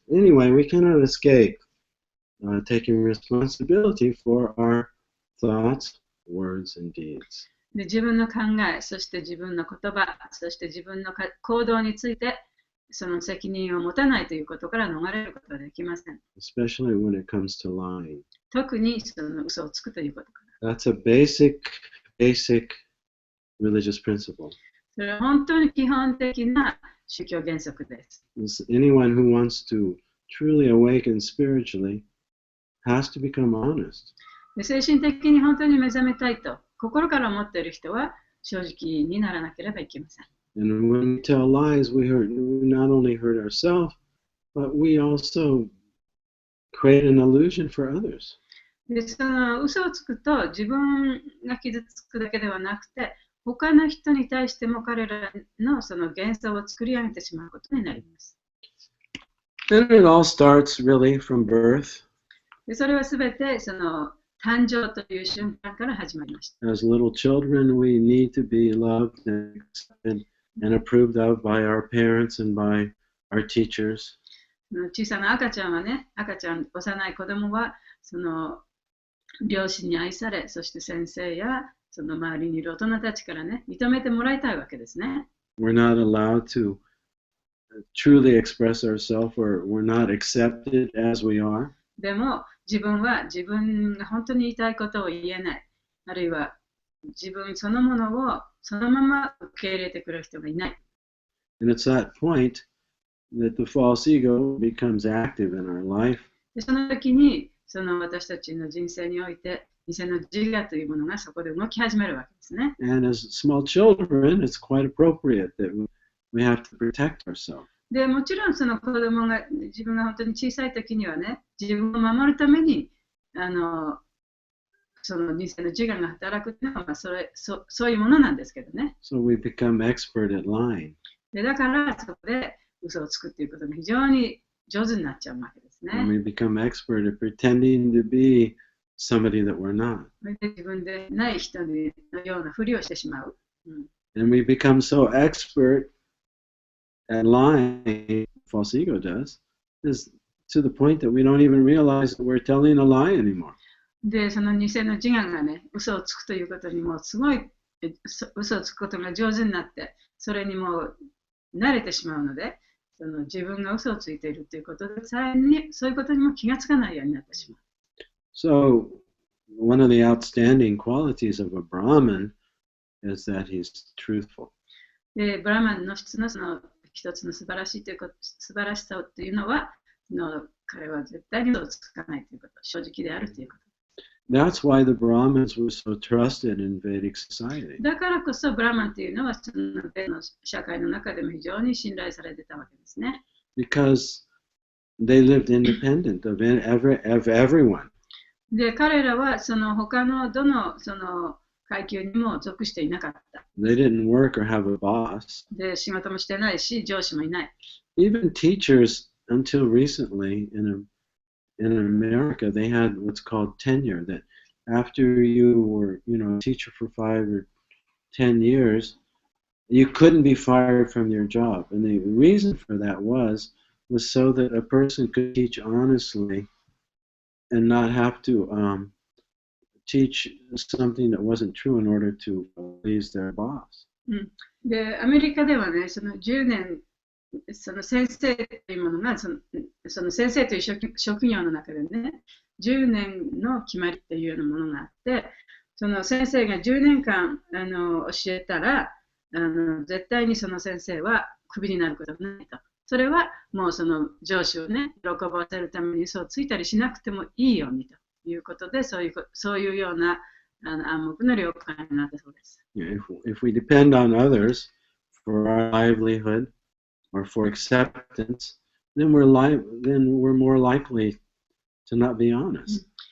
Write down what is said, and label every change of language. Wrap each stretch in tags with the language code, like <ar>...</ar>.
<en>Anyway, we cannot escape taking responsibility for our thoughts, words, and deeds.</en> <ja>で自分の考え、そして自分の言葉、そして自分の行動について、その責任を持たないということから逃れることはできません。</ja> <en>Especially when it comes to lying.</en> <ja>特にその嘘をつくということから。</ja> <en>That's a basic religious principle.</en> <ja>それは本当に基本的な宗教原則です。</ja> <en>Anyone who wants to truly awaken spiritually has to become honest.</en> <ja>で精神的に本当に目覚めたいと心から思っている人は正直にならなければいけません。</ja> <en>And when we tell lies, we not only hurt ourselves, but we also create an illusion for others.</en> <ja>でその嘘をつくと自分が傷つくだけではなくて他の人に対しても彼らのその幻想を作り上げてしまうことになります。</ja> <en>And it all starts really from birth.</en> <ja>でそれはすべてその誕生という瞬間から始まりました。</ja> <en>As little children, we need to be loved and accepted and approved of by our parents and by our teachers.</en> <ja>小さな赤ちゃんはね、幼い子供はその両親に愛され、そして先生やその周りにいる大人たちからね、認めてもらいたいわけですね。</ja> <en>We're not allowed to truly express ourselves, or we're not accepted as we are.</en> <ja>でも自分が本当に言いたいことを言えない、あるいは自分そのものをそのまま受け入れてくれる人がいない。</ja> <en>And it's that point that the false ego becomes active in our life.</en> <ja>でその時にその私たちの人生において偽の自我というものがそこで動き始めるわけですね。</ja> <en>And as small children, it's quite appropriate that we have to protect ourselves.</en> <ja>でもちろんその子供が自分が本当に小さい時にはね、自分を守るためにその偽の自我が働くというのはそういうものなんですけどね。</ja> <en>So we become expert at lying.</en> <ja>でだからそこで嘘をつくっていうことが非常に上手になっちゃうわけですね。</ja> <en>And we become expert at pretending to be somebody that we're not.</en> <ja>で自分でない人のようなふりをしてしまう。</ja> <en>And we become so expert at lying, false ego does, is to the point that we don't even realize that we're telling a lie anymore.</en> <ja>で、その偽の自我がね、嘘をつくということにもすごい嘘をつくことが上手になって、それにもう慣れてしまうので、その自分が嘘をついているということで、さらにそういうことにも気がつかないようになってしまう。</ja> <en>So, one of the outstanding qualities of a Brahmin is that he's truthful.</en> <ja>で、ブラマンの質のその一つの素晴らしさというのは、彼は絶対に嘘をつかないということ、正直であるということ。</ja> <en>That's why the Brahmins were so trusted in Vedic society.</en> <ja>だからこそブラマンというのはそのベの社会の中でも非常に信頼されてたわけですね。</ja> <en>Because they lived independent of everyone.</en> <ja>で、彼らはその他のどのその階級にも属していなかった。</ja> <en>They didn't work or have a boss.</en> <ja>で、仕事もしてないし、上司もいない。</ja> <en>Even teachers, until recently in America, they had what's called tenure, that after you were, a teacher for 5 or 10 years, you couldn't be fired from your job. And the reason for that was so that a person could teach honestly and not have to teach something that wasn't true in order to please their boss.</en> <ja>で、アメリカではね、その10年、その先生というものが、その先生という職業の中でね、10年の決まりっていうようなものがあって、その先生が10年間教えたら、絶対にその先生はクビになることはないと。それはもうその上司をね、喜ばせるために嘘をついたりしなくてもいいようにということで、そういうような暗黙の了解になったそうです。</ja> <en>If we depend on others for our livelihood or for acceptance, then we're more likely to not be honest.</en>